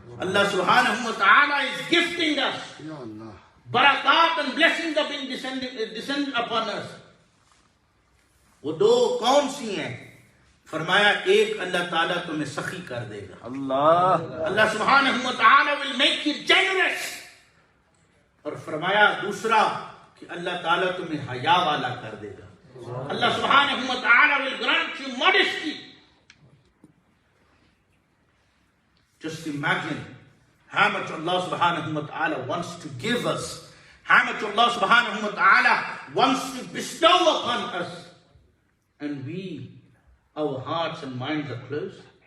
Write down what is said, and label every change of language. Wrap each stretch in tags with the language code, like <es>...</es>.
<en>Allah subhanahu wa ta'ala is gifting us. Barakat and blessings have been descended upon us.</en> <ur>وہ دو کون سی ہیں؟ فرمایا ایک اللہ تعالیٰ تمہیں سخی کر دے گا.</ur> <en>اللہ سبحانہ و تعالیٰ will make you generous.</en> <ur>اور فرمایا دوسرا کہ اللہ تعالیٰ تمہیں حیا والا کر دے گا.</ur> <en>اللہ سبحانہ و تعالیٰ will grant you modesty. Just imagine how much Allah subhanahu wa ta'ala wants to give us. How much Allah subhanahu wa ta'ala wants to bestow upon us. And our hearts and minds are closed.</en>